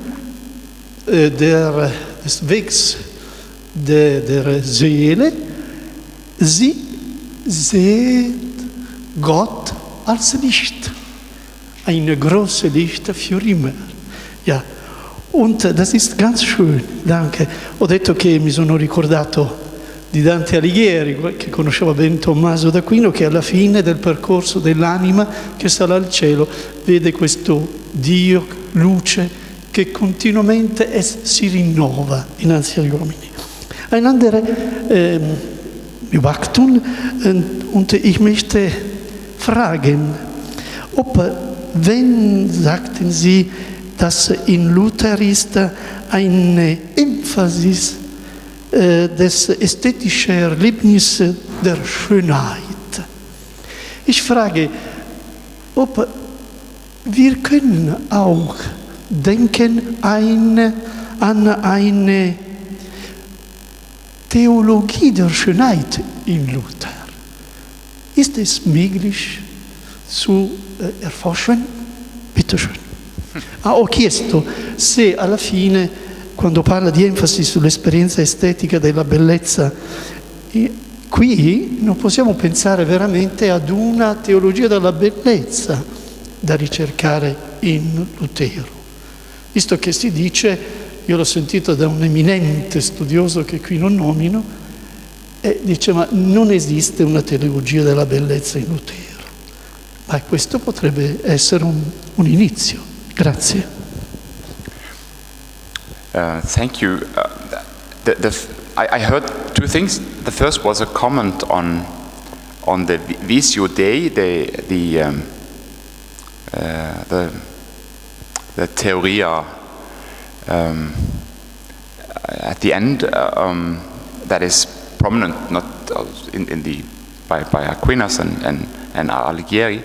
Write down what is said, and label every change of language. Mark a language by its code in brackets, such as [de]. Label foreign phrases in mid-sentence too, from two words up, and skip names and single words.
[de] des Wegs der Seele sie sieht Gott als Licht, ein großes Licht für immer. Ja. Und das ist ganz schön, danke. [it] Ho detto che mi sono ricordato di Dante Alighieri, che conosceva bene Tommaso d'Aquino, che alla fine del percorso dell'anima che sarà al cielo vede questo Dio, luce, che continuamente si rinnova innanzi agli uomini. [de] Ein anderer Beobachtung, und ich möchte fragen, wenn sagten Sie, dass in Luther ist eine Emphasis des ästhetischen Erlebnisses der Schönheit. Ich frage, ob wir können auch denken an eine Theologie der Schönheit in Luther. Ist es möglich zu erforschen? Bitte schön. [it] Ho chiesto se alla fine, quando parla di enfasi sull'esperienza estetica della bellezza, qui non possiamo pensare veramente ad una teologia della bellezza da ricercare in Lutero. Visto che si dice, io l'ho sentito da un eminente studioso che qui non nomino, e dice ma non esiste una teologia della bellezza in Lutero. Ma questo potrebbe essere un inizio. Grazie. [en] Thank you. I heard two things. The first was a comment on the [la] Visio Dei, [en] the Theoria at the end that is prominent, not by Aquinas and Alighieri.